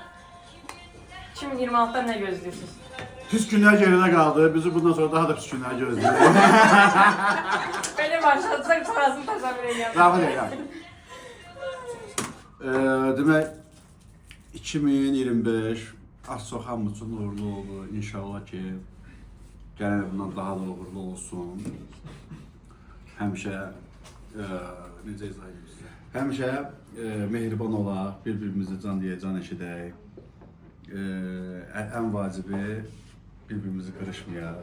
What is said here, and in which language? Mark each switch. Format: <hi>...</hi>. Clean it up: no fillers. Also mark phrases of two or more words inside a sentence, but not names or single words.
<tr>2026'dan ne gözlüyorsunuz? Pis günler geride kaldı. Bizi bundan sonra daha da pis günler gözlüyor. Böyle başlatsak sonrasını tasavvur ediyorum.</tr> <az>Rahmet eylesin. Demek 2025 az çok hamı üçün uğurlu oldu. İnşallah ki gələn bundan daha da uğurlu olsun. Həmişə necə izah edim sizə? Həmişə mehriban olaq, bir-birimizi can deyə can eşidək. Ən vacibi bir-birimizi qırışmayaq.</az>